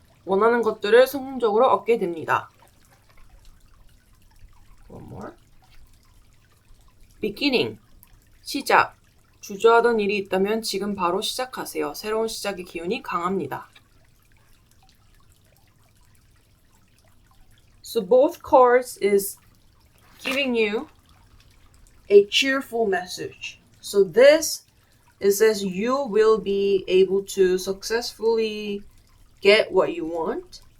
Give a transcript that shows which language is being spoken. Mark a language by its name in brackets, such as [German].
[Korean] 원하는 것들을 성공적으로 얻게 됩니다. [English] One more. beginning, 시작. [Korean] 주저하던 일이 있다면 지금 바로 시작하세요. 새로운 시작의 기운이 강합니다. [English] So both cards is giving you a cheerful message. So this, it says you will be able to successfully get what you want.